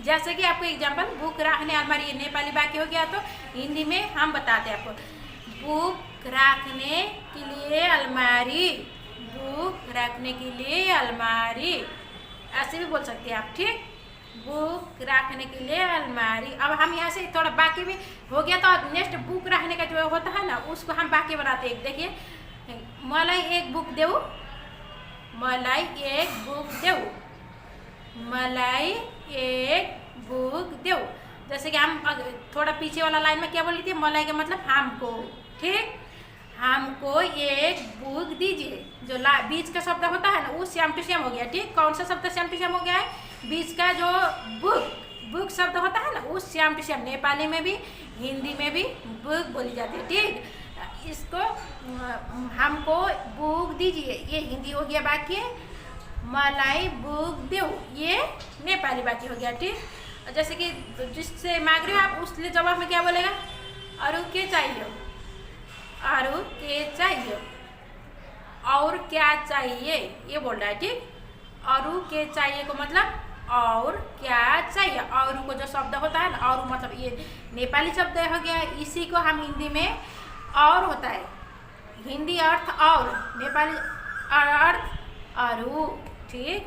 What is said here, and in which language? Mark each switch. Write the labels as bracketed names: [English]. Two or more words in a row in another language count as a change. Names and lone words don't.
[Hindi] जैसे कि आपको एग्जांपल बुक रखने अलमारी ये नेपाली वाक्य हो गया, तो हिंदी में हम बताते हैं आपको, बुक रखने के लिए अलमारी, बुक रखने के लिए अलमारी ऐसे भी बोल सकते हैं आप, ठीक। बुक रखने के लिए अलमारी। अब हम यहाँ से थोड़ा बाकी भी हो गया, तो [English] next book [Hindi] रखने का जो होता है ना उसको हम बाकी बनाते हैं। देखिए, [Nepali] मलाई एक बुक देऊ, मलाई एक बुक देऊ, मलाई एक बुक देऊ। [Hindi] जैसे कि हम थोड़ा पीछे वाला लाइन में क्या बोली थी, मलाई का मतलब हमको, ठीक। हमको एक बुक दीजिए। जो बीच का शब्द होता है ना वो [English] same to same [Hindi] हो गया, ठीक। कौन सा शब्द [English] same to same [Hindi] हो गया है, बीच का जो बुक, बुक शब्द होता है ना वो [English] same to same [Hindi] नेपाली में भी हिंदी में भी बुक बोली जाती है, ठीक। इसको हमको बुक दीजिए ये हिंदी हो गया वाक्य, [Nepali] मलाई बुक देऊ [Hindi] ये नेपाली वाक्य हो गया, ठीक। जैसे कि जिससे मांग रहे हो आप उसके जवाब में क्या बोलेगा, [Nepali] अरु के चाहिए, अरु के चाहिए, [Hindi] और क्या चाहिए ये बोल रहा है, ठीक। [Nepali] अरु के चाहिए [Hindi] को मतलब और क्या चाहिए, और को जो शब्द होता है ना और मतलब ये नेपाली शब्द हो गया, इसी को हम हिंदी में और होता है, हिंदी अर्थ और, नेपाली अर्थ अरु, ठीक।